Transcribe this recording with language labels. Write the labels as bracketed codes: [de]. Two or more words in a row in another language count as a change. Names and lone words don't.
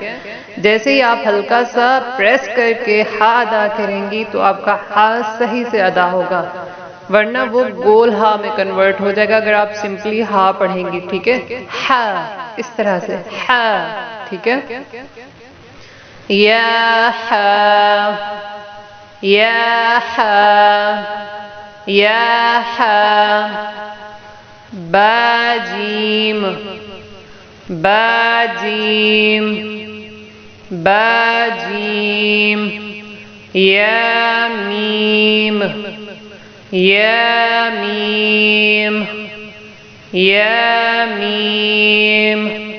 [ur] جیسے ہی آپ ہلکا سا پریس کر کے ہا ادا کریں گی تو آپ کا ہا صحیح سے ادا ہوگا، ورنہ وہ گول ہا میں کنورٹ ہو جائے گا اگر آپ سمپلی ہا پڑھیں گی، ٹھیک ہے۔ ہا اس طرح سے، ہا، ٹھیک ہے۔ یا ہا، یا ہا، یا ہا۔ با جیم، با جیم، با جیم۔ یا میم، یا میم، یا میم۔